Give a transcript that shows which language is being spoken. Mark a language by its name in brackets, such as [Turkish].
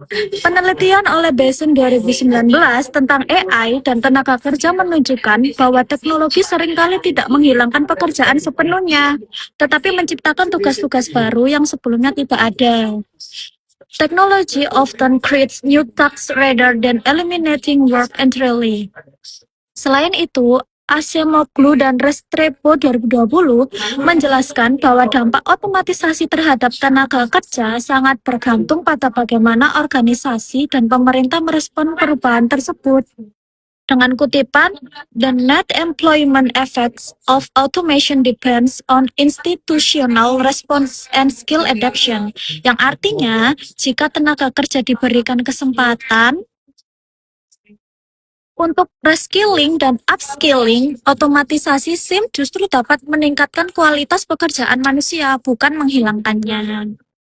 [Indonesian] Penelitian oleh Basin 2019 tentang AI dan tenaga kerja menunjukkan bahwa teknologi seringkali tidak menghilangkan pekerjaan sepenuhnya, tetapi menciptakan tugas-tugas baru yang sebelumnya tidak ada. [English] Technology often creates new tasks rather than eliminating work entirely. [Indonesian] Selain itu, Acemoglu dan Restrepo 2020 menjelaskan bahwa dampak otomatisasi terhadap tenaga kerja sangat bergantung pada bagaimana organisasi dan pemerintah merespon perubahan tersebut. Dengan kutipan, [English] the net employment effects of automation depends on institutional response and skill adaptation, [Indonesian] yang artinya jika tenaga kerja diberikan kesempatan untuk reskilling dan upskilling, otomatisasi SIM justru dapat meningkatkan kualitas pekerjaan manusia, bukan menghilangkannya.